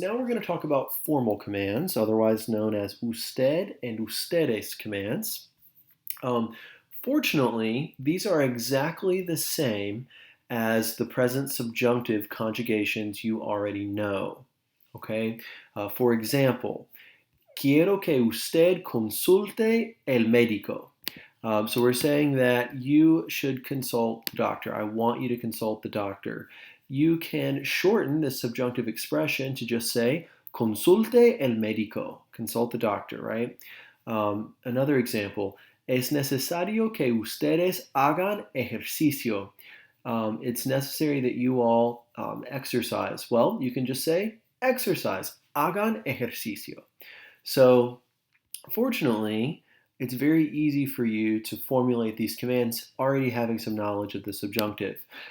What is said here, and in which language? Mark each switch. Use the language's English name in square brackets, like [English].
[English] Now we're going to talk about formal commands, otherwise known as usted and ustedes commands. Fortunately, these are exactly the same as the present subjunctive conjugations you already know. Okay? For example, [Spanish] quiero que usted consulte el médico. [English] So we're saying that you should consult the doctor. I want you to consult the doctor. You can shorten this subjunctive expression to just say [Spanish] consulte el médico. [English] Consult the doctor, right? Another example, [Spanish] es necesario que ustedes hagan ejercicio. [English] It's necessary that you all exercise. Well, you can just say exercise. [Spanish] Hagan ejercicio. [English] So, fortunately, it's very easy for you to formulate these commands already having some knowledge of the subjunctive.